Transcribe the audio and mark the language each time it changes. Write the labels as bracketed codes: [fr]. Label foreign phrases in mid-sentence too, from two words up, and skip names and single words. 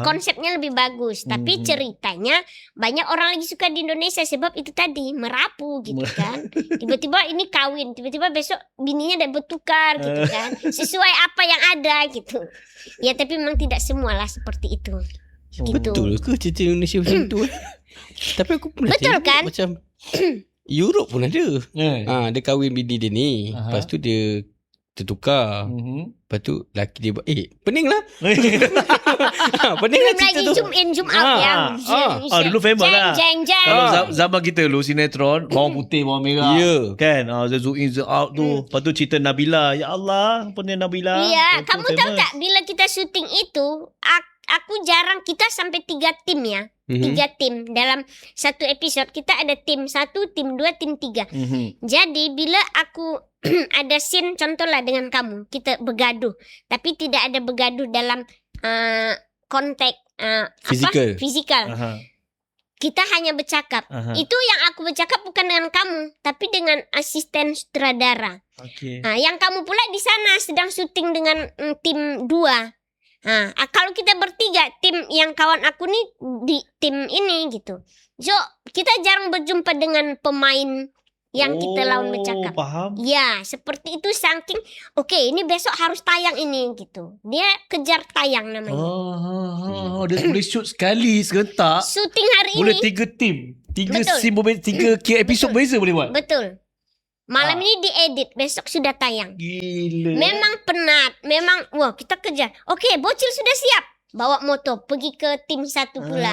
[id] Konsepnya lebih bagus, tapi ceritanya banyak orang lagi suka di Indonesia sebab itu tadi merapu gitu kan. Tiba-tiba ini kawin, tiba-tiba besok bininya udah bertukar gitu kan. Sesuai apa yang ada gitu. Ya tapi memang tidak semualah seperti itu. Gitu. [ms] Betul ke cerita Indonesia macam tu? Tapi aku pernah Betul tengok kan? macam Europe pun ada. Dia kahwin bini dia ni. Lepas tu dia tertukar. Lepas tu laki dia buat pening lah. Pening lah Belum cerita lagi tu. [en] zoom in zoom out yang [ms] dulu famous lah. jeng. [id] Kalau zaman kita dulu sinetron bawang putih bawang merah. Ya. [ms] Kan? [en] Zoom in zoom out [ms] tu. Lepas tu cerita Nabila. Ya Allah, apa ni Nabila? [id] Iya, Itu kamu tahu famous. tak bila kita syuting itu aku jarang, kita sampai 3 tim ya. 3 tim dalam satu episode. Kita ada tim 1, tim 2, tim 3. Jadi bila aku ada scene contohlah dengan kamu, kita bergaduh. Tapi tidak ada bergaduh dalam konteks Fisikal. Kita hanya bercakap. Itu yang aku bercakap bukan dengan kamu, tapi dengan asisten sutradara. Okey. Yang kamu pula di sana sedang syuting dengan tim 2. Kalau kita bertiga, tim yang kawan aku nih di tim ini gitu. So kita jarang berjumpa dengan pemain yang kita lawan bercakap. Paham. Ya, seperti itu saking ini besok harus tayang ini gitu. Dia kejar tayang namanya. [ms] Dia boleh shoot sekali serentak. [id] Syuting hari [ms] Boleh [id] ini. 3 tim. 3 [ms] Betul. scene berbeza, 3 episod berbeza boleh buat. Betul. [id] Malam ini diedit, besok sudah tayang. [ms] Gila. Memang penat, memang kita kejar. [id] Oke, Bocil sudah siap. Bawa motor pergi ke tim 1 pula.